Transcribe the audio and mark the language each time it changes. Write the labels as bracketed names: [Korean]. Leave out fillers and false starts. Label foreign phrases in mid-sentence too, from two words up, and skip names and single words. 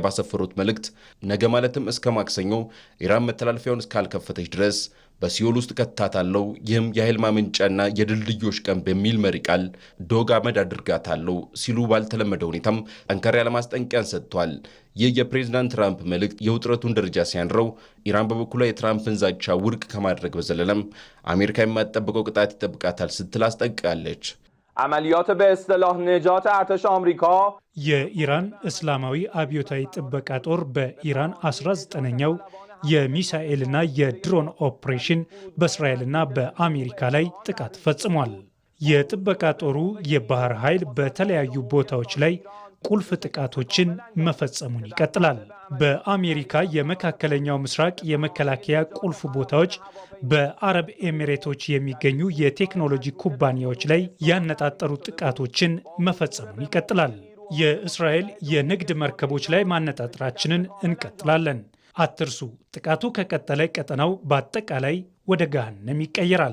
[Amharic] ባሰፈሩት መልእክት ነገ ማለትም እስከ ማክሰኞ ኢራን መተላለፊያውን እስካልከፈተች ድረስ በሲኦል ውስጥ ከታታለው፣ ይህም የኃይል ማመንጫና የድልድዮች ቀን በሚል መሪ ቃል ዶግ አመድ አድርጋታለው ሲሉ ባልተለመደ ሁኔታም ጠንከር ያለ ማስጠንቀቂያን ሰጥቷል። ይህ የፕሬዝዳንት ትራምፕ መልእክት የውጥረቱን ደረጃ ሲያንረው፣ ኢራን በበኩሏ የትራምፕን ዛቻ ውድቅ ከማድረግ በዘለለም አሜሪካ የማትጠብቀው ቅጣት ይጠብቃታል ስትል አስጠንቅቃለች። [Persian] عملیات به اصطلاح نجات ارتش آمریکا [Amharic] የኢራን እስላማዊ አብዮታዊ ጥበቃ ጦር በኢራን 19ኛው የሚሳኤልና የድሮን ኦፕሬሽን በእስራኤልና በአሜሪካ ላይ ጥቃት ፈጽሟል። የጥበቃ ጦሩ የባህር ኃይል በተለያዩ ቦታዎች ላይ ቁልፍ ጥቃቶችን መፈጸሙን ይቀጥላል። በአሜሪካ የመካከለኛው ምስራቅ የመከላከያ ቁልፍ ቦታዎች በአረብ ኤሚሬቶች የሚገኙ የቴክኖሎጂ ኩባንያዎች ላይ ያነጣጠሩ ጥቃቶችን መፈጸሙን ይቀጥላል። የእስራኤል የንግድ መርከቦች ላይ ማነጣጠራችንን እንቀጥላለን። አትርሱ፣ ጥቃቱ ከቀጠለ ቀጠናው በአጠቃላይ ወደ ገሃነም ይቀየራል።